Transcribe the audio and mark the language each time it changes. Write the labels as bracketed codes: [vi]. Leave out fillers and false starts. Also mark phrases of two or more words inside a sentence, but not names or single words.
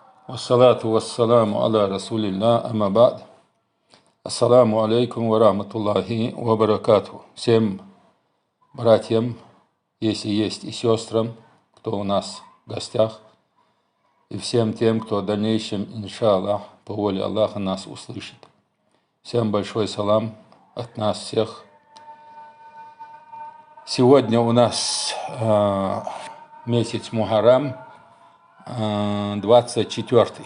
[ar] والصلاة والسلام على رسول الله أما بعد السلام عليكم ورحمة الله وبركاته. [ru] Всем братьям, если есть, и сестрам, кто у нас в гостях, и всем тем, кто в дальнейшем, иншаллах, по воле Аллаха нас услышит. Всем большой салам от нас всех. Сегодня у нас месяц Мухаррам, 24-й.